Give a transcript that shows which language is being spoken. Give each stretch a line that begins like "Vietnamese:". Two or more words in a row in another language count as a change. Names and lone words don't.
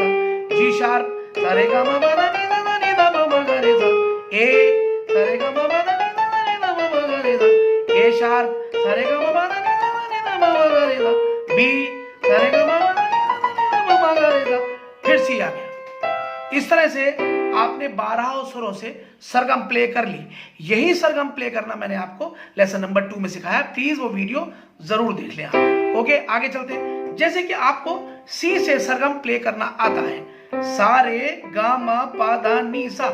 English: G sharp,
Hindi: सा रे ग म प ध नि ध प म ग रे सा। ए, सा रे ग म प ध नि ध प म ग रे सा।
English: A sharp,
Hindi: सा रे ग म प ध नि ध प म ग रे सा। बी, सा रे ग म प ध नि ध प म ग रे सा। फिर सी आ गया। इस तरह से आपने 12 सुरों से सरगम प्ले कर ली। यही सरगम प्ले करना मैंने आपको
English: lesson number 2
Hindi: में सिखाया। प्लीज वो वीडियो जरूर देख लें आप। ओके, आगे चलते हैं। जैसे कि आपको सी से सरगम प्ले करना आता है, सा रे गा मा पा धा नी सा।